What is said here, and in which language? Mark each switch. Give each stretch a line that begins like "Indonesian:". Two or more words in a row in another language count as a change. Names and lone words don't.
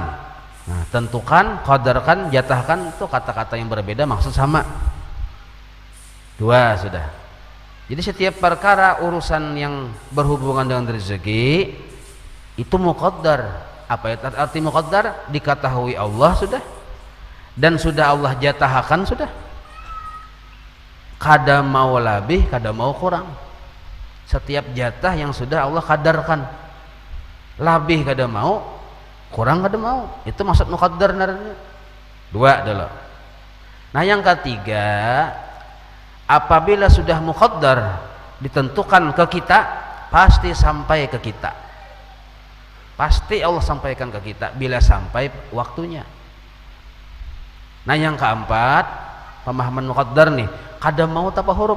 Indonesian: Nah, tentukan, qadarkan, jatahkan itu kata-kata yang berbeda, maksud sama. Dua sudah. Jadi setiap perkara urusan yang berhubungan dengan rezeki itu muqaddar.
Banjar: Apa itu arti muqaddar? Diketahui Allah sudah, dan sudah Allah jatahkan sudah. Kada mau lebih, kada mau kurang. Setiap jatah yang sudah Allah kadarkan, lebih kada mau, kurang kada mau, itu maksud muqaddar naranya. Dua dulu.
Indonesian: Nah, yang ketiga, apabila sudah muqaddar ditentukan ke kita, pasti sampai ke kita, pasti Allah sampaikan ke kita bila sampai waktunya.
Banjar: Nah, yang keempat, pemahaman muqaddar nih, kada mau tanpa huruf.